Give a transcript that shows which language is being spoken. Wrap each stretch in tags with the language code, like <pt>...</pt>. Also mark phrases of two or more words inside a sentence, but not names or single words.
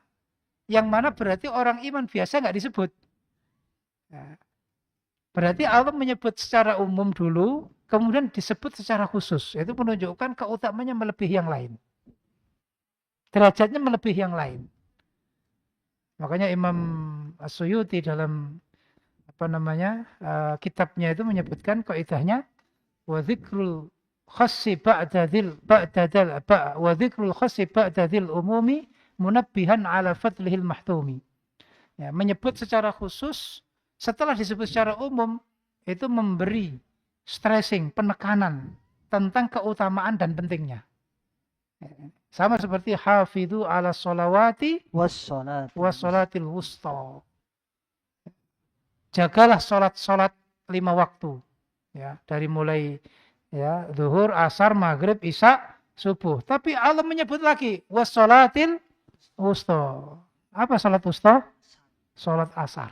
<id>Yang mana berarti orang iman biasa enggak disebut. Nah, berarti Allah menyebut secara umum dulu, kemudian disebut secara khusus. Itu menunjukkan keutamanya melebihi yang lain. Derajatnya melebihi yang lain. Makanya Imam As-Suyuti dalam kitabnya itu menyebutkan kaidahnya</id> <ar>وذكر الخاص بعد العام منبها على فضله المحتوم.</ar> <id>Ya, menyebut secara khusus setelah disebut secara umum itu memberi stressing, penekanan tentang keutamaan dan pentingnya. Sama seperti</id> <ar>حافظوا على الصلوات والصلاة الوسطى.</ar> <id>Jagalah sholat 5 waktu. Ya, dari mulai Ya, zuhur, asar, maghrib, isya, subuh. Tapi Allah menyebut lagi</id> <ar>والصلاة الوسطى.</ar> <id>Apa salat wusta? Salat asar.</id>